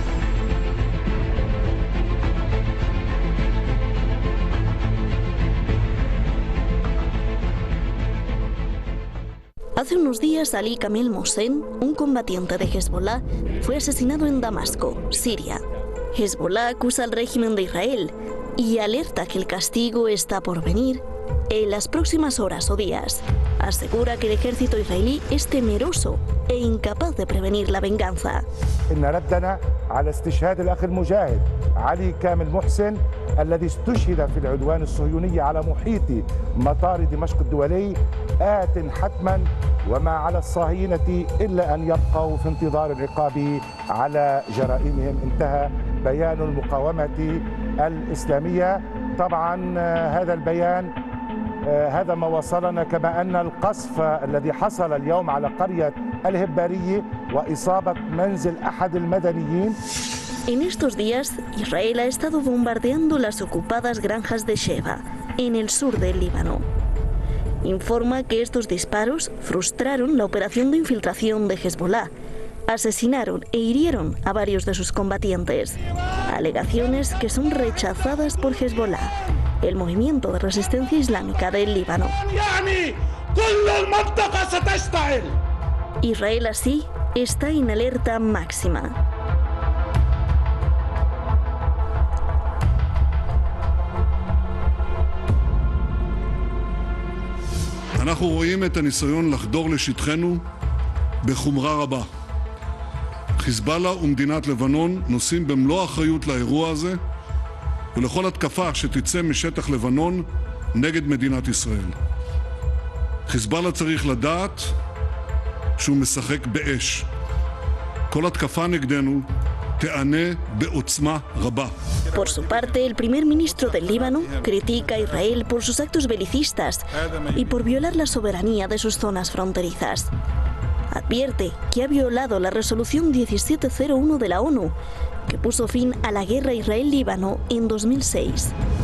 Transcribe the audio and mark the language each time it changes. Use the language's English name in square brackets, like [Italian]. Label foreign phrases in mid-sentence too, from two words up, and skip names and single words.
[Spanish] Hace unos días, Ali Kamel Mohsen, un combatiente de Hezbollah, fue asesinado en Damasco, Siria. Hezbollah acusa al régimen de Israel y alerta que el castigo está por venir en las próximas horas o días. Asegura que el ejército israelí es temeroso e incapaz de prevenir la venganza. [Arabic] على استشهاد الأخ المجاهد علي كامل محسن الذي استشهد في العدوان الصهيوني على محيط مطار دمشق الدولي آت حتما وما على الصهاينة إلا أن يبقوا في انتظار العقاب على جرائمهم. انتهى بيان المقاومة الإسلامية. طبعا هذا البيان هذا ما وصلنا، كما أن القصف الذي حصل اليوم على قرية الهبارية وإصابة منزل أحد المدنيين. [Spanish] En estos días, Israel ha estado bombardeando las ocupadas granjas de Sheba, en el sur del Líbano. Informa que estos disparos frustraron la operación de infiltración de Hezbollah, asesinaron e hirieron a varios de sus combatientes. Alegaciones que son rechazadas por Hezbollah, el movimiento de resistencia islámica del Líbano. Israel así está en alerta máxima. [Hebrew] אנחנו רואים את הניסיון לחדור לשטחנו בחומרה רבה. חיזבאללה ומדינת לבנון נושאים במלוא האחריות לאירוע הזה ולכל התקפה שתצא משטח לבנון נגד מדינת ישראל. חיזבאללה צריך לדעת שהוא משחק באש. כל התקפה נגדנו תענה בעוצמה רבה. [Spanish] Por su parte, el primer ministro del Líbano critica a Israel por sus actos belicistas y por violar la soberanía de sus zonas fronterizas. Advierte que ha violado la resolución 1701 de la ONU, que puso fin a la guerra Israel-Líbano en 2006.